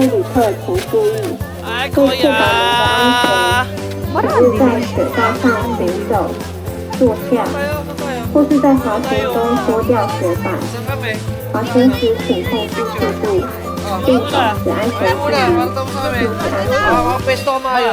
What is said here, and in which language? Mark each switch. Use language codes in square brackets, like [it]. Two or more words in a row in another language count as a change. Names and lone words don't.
[zh] 客请注意， [tl] Ay, [zh] 为确保您的安 [tl] kuya! [zh] 全，请勿在雪道上行走、坐下，或是在滑行中脱掉雪板。 [tl] Saan kami? [zh] 滑行时请控制速度，并保持安全距 [tl] Muna, [zh] 离， [tl] parang tapos na kami. [zh] 注意安全。 [tl] Makapesto ka maayos.